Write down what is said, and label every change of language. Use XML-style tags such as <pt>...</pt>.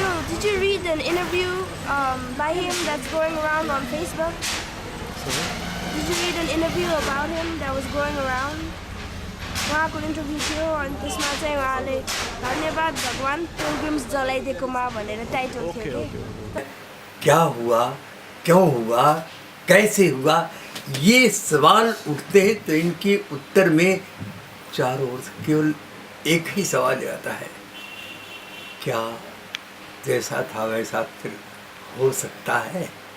<en>Did you read an interview by him that's going around on Facebook? Sorry? Did you read an interview about him that was going around?</en> <ne>उहाँको interview थियो अनि त्यसमा चाहिँ उहाँले धन्यवाद भगवान pilgrims जलाइदिएकोमा भनेर टाइटल थियो कि।</ne> <hi>क्या हुआ क्यों हुआ, कैसे हुआ, ये सवाल उठते हैं तो इनके उत्तर में चारों ओर से केवल एक ही सवाल आता है, क्या जैसा था वैसा फिर हो सकता है?</hi>